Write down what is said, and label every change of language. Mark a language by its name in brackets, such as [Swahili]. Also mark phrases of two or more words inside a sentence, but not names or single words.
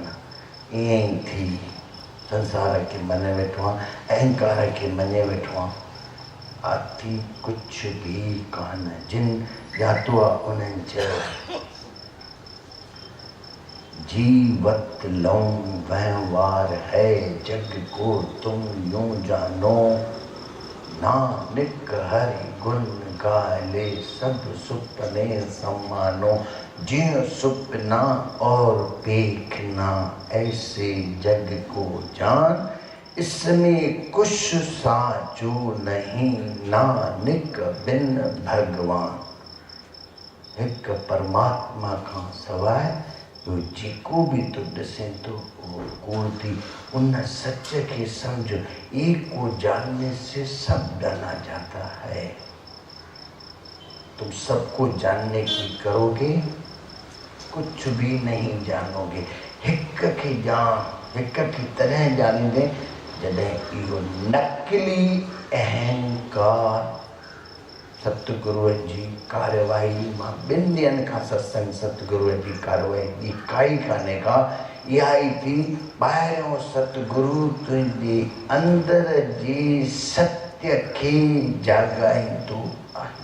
[Sindhi] ईअं ई थी संसार खे मञे वेठो आहे, अहंकार खे मञे वेठो आहे, आथी कुझु बि कान। जिन ॼातो आहे उन्हनि चयो [Hindi] जीवत लऊं वहिंवार है जग को तुम यूं जानो, नानक हरि गुण गाले सब सुपने समानो। ज्यों सुपना और देखना ऐसे जग को जान, इसमें कुछ साचो नहीं नानक बिन भगवान। [Sindhi] एक परमात्मा का सवाइ तो जेको भी तो ॾिसे तो वो कूड़ थी। उन सच के समझो, [Hindi] एक को जानने से सब जाना जाता है। तुम सबको जानने की करोगे कुछ भी नहीं जानोगे। [Sindhi] हिक के जान, हिक की तरह जानींदे जॾहिं इहो नकली अहंकार सतगुरुअ जी कार्यवाही मां 2 ॾींहंनि खां सत्संग सतगुरुअ जी कार्यवाही ॿी काई कान्हे का, इहा ई थी ॿाहिरियों सतगुरु तुंहिंजे अंदर जी सत्य खे जाॻाईंदो आहे।